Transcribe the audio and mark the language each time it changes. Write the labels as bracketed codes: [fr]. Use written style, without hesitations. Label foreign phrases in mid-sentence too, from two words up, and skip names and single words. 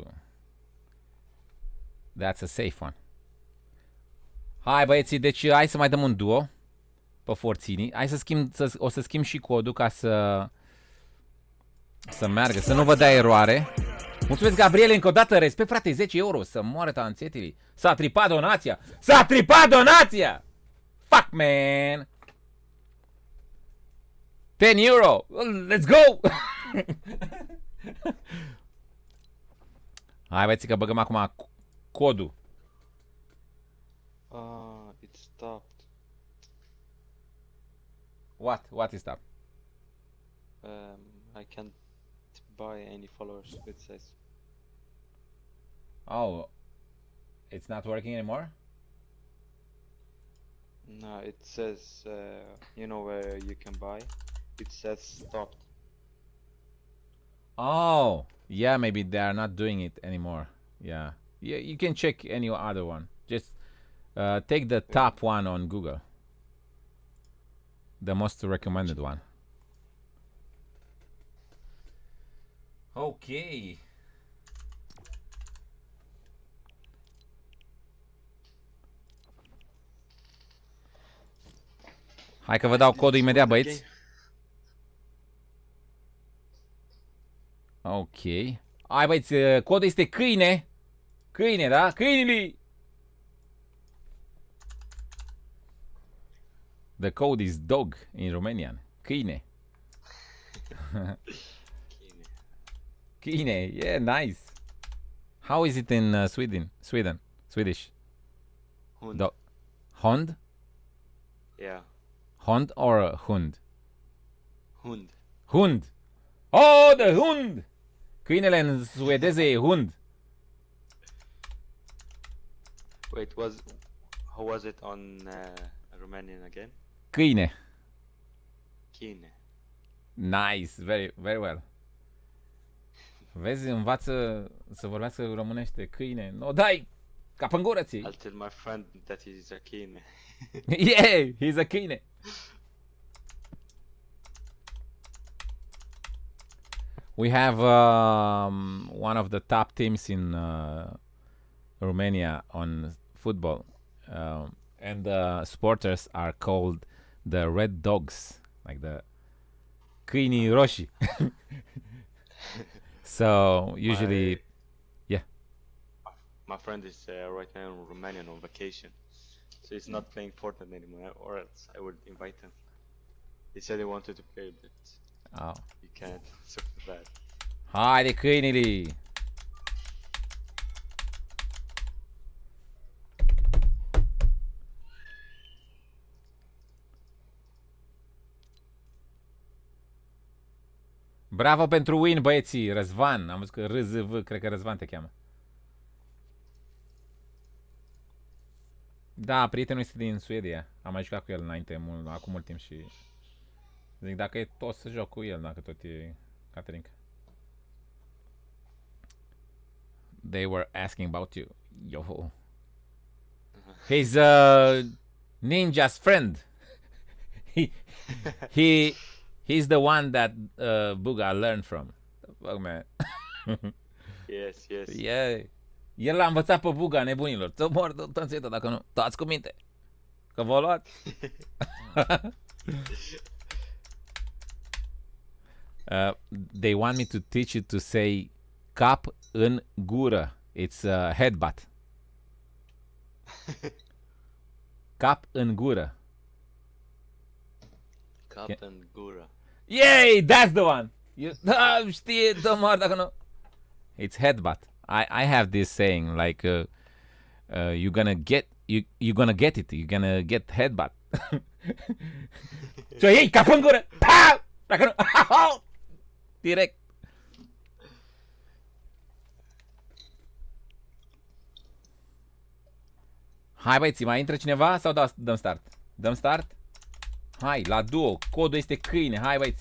[en] That's a safe one. [ro] Hai băieții, deci hai să mai dăm un duo pe forțini. Hai să schimb, o să schimb și codul ca să meargă, să nu vă dea eroare. Mulțumesc, Gabriele, încă o dată, respect, frate, 10 euro, să moară tanțetili. S-a tripat donația! S-a tripat donația! [en] Fuck, man! 10 euro! Let's go! [ro] Hai, băieții, că băgăm acum codul. [en] It stopped. What is that? I can't buy any followers, it says. Oh, it's not working anymore? No, it says, you know where you can buy? It says stopped. Oh, yeah, maybe they are not doing it anymore. Yeah, you can check any other one. Just take the top one on Google. The most recommended one. Okay. [ro] Hai că vă dau codul imediat, băieți. Ok. Hai băieți, codul este câine. Câine, da? Câinile! [en] The code is dog in Romanian. Câine. Kine. Câine, yeah, nice. How is it in Sweden? Swedish. Hund. Hond? Yeah. Hond or hund? Hund. Hund. Oh, the hund! [ro] Câinele în suedeză e hund. [en] Wait, how was it on Romanian again? Câine. Kine. Nice, very, very well. [ro] Vezi, învață să vorbească românește. Câine. No, dai! Cap în gură ții. [en] I'll tell my friend that he's a kine. Yeah, he's a câine. We have one of the top teams in Romania on football, and the supporters are called the Red Dogs, like the [ro] câinii roșii. [en] So usually, My friend is right now in Romania on vacation, so he's not playing Fortnite anymore, or else I would invite him. He said he wanted to play, but oh. he can't. So bad. [ro] Haide câinile! Bravo pentru win, băieții! Răzvan, am văzut că RZV, cred că Răzvan te cheamă. Da, prietenul este din Suedia. Am mai jucat cu el înainte, acum mult timp și... Zic, dacă e tot să joc cu el, dacă tot e Caterinca. [en] They were asking about you. Yo. He's Ninja's friend. He's the one that Buga learned from. Fuck, man. Yes, yes. Yeah. [ro] El l-a învățat pe Buga, nebunilor. Să mor de tănțetă dacă nu. Stați cu minte. Că v-o luat. [en] They want me to teach you to say [ro] cap în gură. [en] It's a headbutt. [ro] Cap în gură. [en] Cap and gura. Yay! That's the one! [ro] Știe, dă mor dacă nu. [en] It's headbutt. I have this saying like you're gonna get it. You're gonna get headbutt. So, [ro] hey, cap în gură! Pa! Dacă nu... Direct. Hai băieți, mai intră cineva sau dăm start? Dăm start? Hai, la duo. Codul este câine. Hai băieți.